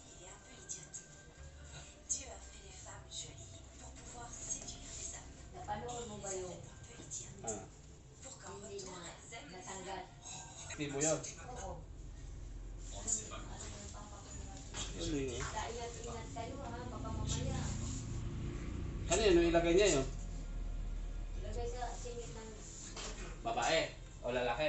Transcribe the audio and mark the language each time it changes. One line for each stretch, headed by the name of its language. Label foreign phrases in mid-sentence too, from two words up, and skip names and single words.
French: Il est un peu idiote. Dieu a fait les femmes jolies pour pouvoir séduire les hommes.
Filipino: Napanood mo ba yung
French: Un peu idiote. Ah. Pour qu'en
Filipino: hindi
French: retour,
Filipino: na
French: elles aiment les
Filipino: natanggal? Tibo yun. Oo. Ano yun? Ingat kayo ha, baka mamaya. Ano yun? Ilagay niya yun? Ilagay sa singit ng Babae o lalaki?